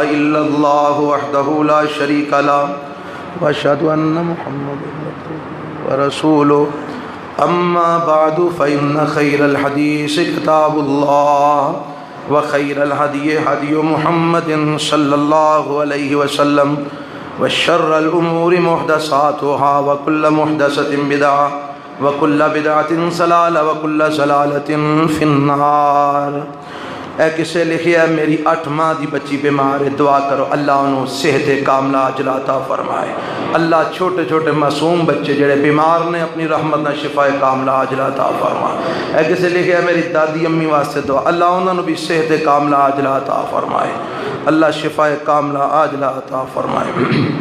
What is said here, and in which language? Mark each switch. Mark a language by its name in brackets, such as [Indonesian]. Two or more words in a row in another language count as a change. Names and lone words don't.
[Arabic] الا الله وحده لا شريك له واشهد ان محمدا عبده ورسوله اما بعد فان خير الحديث كتاب الله وخير الهدي هدي محمد صلى الله عليه وسلم وشر الامور محدثاتها وكل محدثة بدعة وَكُلَّ بِدْعَةٍ ضَلَالَةٍ وَكُلَّ ضَلَالَةٍ فِي النَّارِ۔ [Punjabi] اے کسے لکھیا میری 8 ماہ دی بچی بیمار ہے، دعا کرو اللہ انہوں صحت کاملہ عاجلہ عطا فرمائے۔ اللہ چھوٹے چھوٹے معصوم بچے جڑے بیمار نے اپنی رحمت نہ شفا کاملہ عاجلہ عطا فرمائے۔ اے کسے لکھیا میری دادی امی واسطے دعا، اللہ انہوں بھی صحت کاملہ عاجلہ عطا فرمائے، اللہ شفا کاملہ عاجلہ عطا فرمائے۔